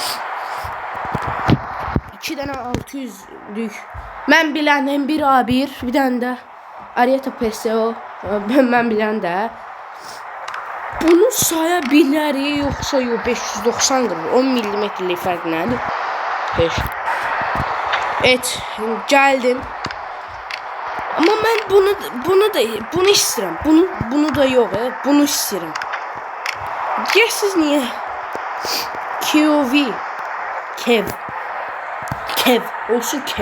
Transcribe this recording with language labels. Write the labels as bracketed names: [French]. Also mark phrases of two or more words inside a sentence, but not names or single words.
[Azerbaijani] 2 dənə 600'lük. Mən bilən bir A1, bir dənə də Ariata Pesva. Mən bilən də. Bunu saya bilərik yoxsa yox 590 qırır. 10 mm-lik fərq nədir? 5. [Turkish] Evet, geldim. Ama ben bunu isterim. Bunu da yok. Bunu isterim. Ya siz niye? Kev. Olsun Kev.